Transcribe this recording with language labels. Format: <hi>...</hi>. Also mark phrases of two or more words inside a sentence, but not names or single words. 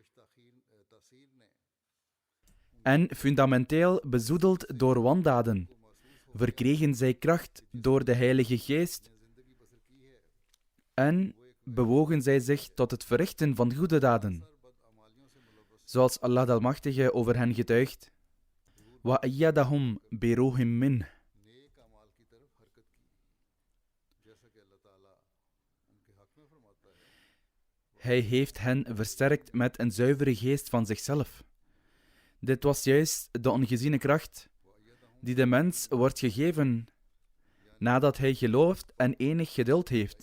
<nl>en fundamenteel bezoedeld door wandaden, verkregen zij kracht door de Heilige Geest en bewogen zij zich tot het verrichten van goede daden, zoals Allah de Almachtige over hen getuigt:</nl> <ar>وأيدهم بروح من.</ar> <nl>Hij heeft hen versterkt met een zuivere geest van zichzelf. Dit was juist de ongeziene kracht die de mens wordt gegeven nadat hij gelooft en enig geduld heeft.</nl>